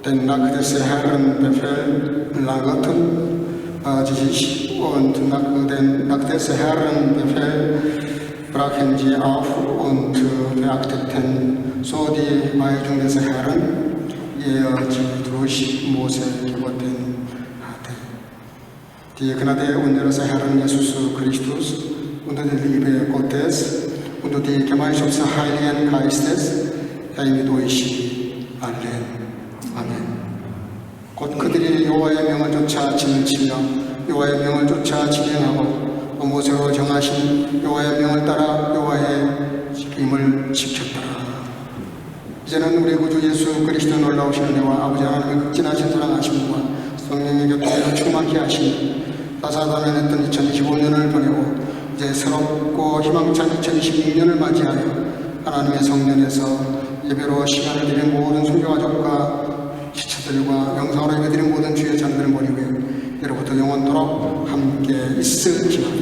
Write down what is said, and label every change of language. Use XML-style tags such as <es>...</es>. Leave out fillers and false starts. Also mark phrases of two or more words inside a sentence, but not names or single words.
<de>nach des Herrn Befehl lagerten, die sich und nach des Herrn Befehl brachen sie auf und beachteten so die Weisung des Herrn, die durch Mose gegeben hatte. Die Gnade unseres Herrn Jesus Christus und die Liebe Gottes und die Gemeinschaft des Heiligen Geistes sei mit euch allen.</de> <ko>아멘. 곧 그들이 여호와의 명을 쫓아 진을 치며 여호와의 명을 쫓아 진행하고 모세로 정하신 여호와의 명을 따라 여호와의 임을 지켰더라. 이제는 우리 구주 예수 그리스도 놀라우신 은혜와 아버지 하나님의 극진하신 사랑하심과 성령의 교통으로 충만케 하시니 따사다면했던 2025년을 보내고 이제 새롭고 희망찬 2026년을 맞이하여 하나님의 성전에서 예배로 시간을 드린 모든 순교가족과 지체들과 영상으로 예배드린 모든 주의 자녀들을 모이고 예로부터 영원토록 함께 있을지어다.</ko>